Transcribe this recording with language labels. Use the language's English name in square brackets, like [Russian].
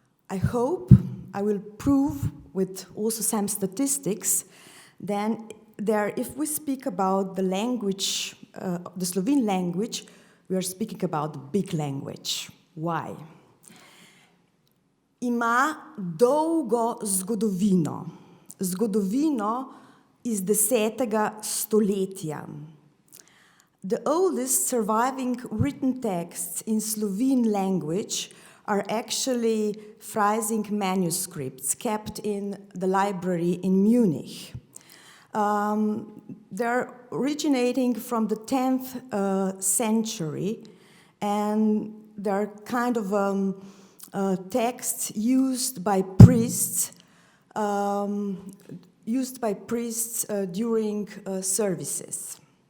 [English] I hope I will prove with also some statistics then if we speak about the language, the Slovene language, we are speaking about the big language. Why? [Slovenian] Ima dolgo zgodovino. Zgodovino iz 10. stoletja. [English] The oldest surviving written texts in Slovene language are actually Freising manuscripts kept in the library in Munich. They're originating from the 10th century, and they're kind of texts used by priests during services.